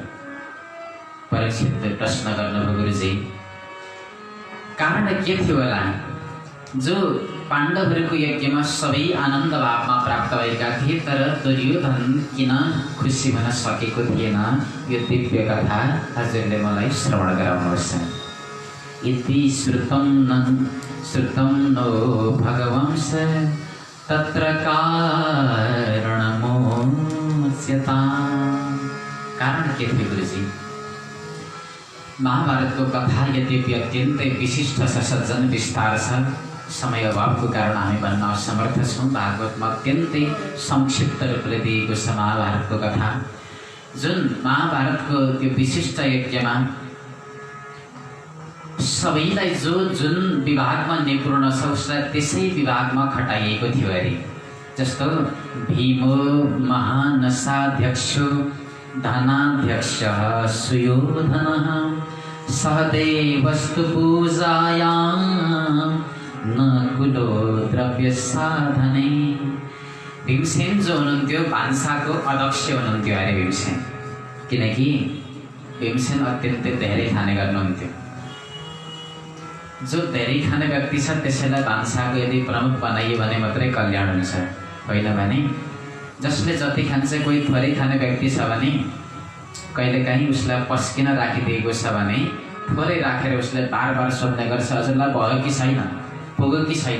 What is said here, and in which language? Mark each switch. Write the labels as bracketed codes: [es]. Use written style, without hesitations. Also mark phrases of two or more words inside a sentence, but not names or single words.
[ne] परीक्षितले प्रश्न गर्नुभयो, गुरुजी कारण के थियो होला? जो पाण्डवहरूको यज्ञमा सबै आनन्द भावमा प्राप्त भएका थिए, तर दुर्योधन किन खुसी हुन सकेको थिएन? यो दिव्य कथा हजुरले मलाई श्रवण गराउनुहोस्। [sa] इति श्रुतं नो भगवंस तत्र कारणमोच्यताम्। [ne] कारण के थियो गुरुजी? महाभारतको कथा यद्यपि अत्यन्तै विशिष्ट छ, सज्जन विस्तार छ, समय अभावको कारण हामी भन्न असमर्थ छौँ। भागवतमा अत्यन्तै संक्षिप्त रूपले दिएको छ महाभारतको कथा। जुन महाभारतको त्यो विशिष्ट यज्ञमा सबैलाई जुन विभागमा निपुण छ उसलाई त्यसै विभागमा खटाइएको थियो अरे। [sa] जस्तो भीमो महानसाध्यक्षो धनाध्यक्षः सुयोधनः सहदेवस्तु पूजायां नकुलो द्रव्य साधने। [ne] भीमसेन जो हुनुहुन्थ्यो भान्साको अध्यक्ष हुनुहुन्थ्यो अरे भीमसेन, किनकि भीमसेन अत्यन्तै धेरै खाने गर्नुहुन्थ्यो। जो धेरै खाने व्यक्ति छ त्यसैलाई भान्साको यदि प्रमुख बनाइयो भने मात्रै कल्याण हुन्छ, होइन भने जसले जति खान्छ, कोही थोरै खाने व्यक्ति छ भने कहिलेकाहीँ उसलाई पस्किन राखिदिएको छ भने थोरै राखेर उसले बार बार सोध्ने गर्छ, हजुरलाई भयो कि छैन, पुग्यो कि छैन।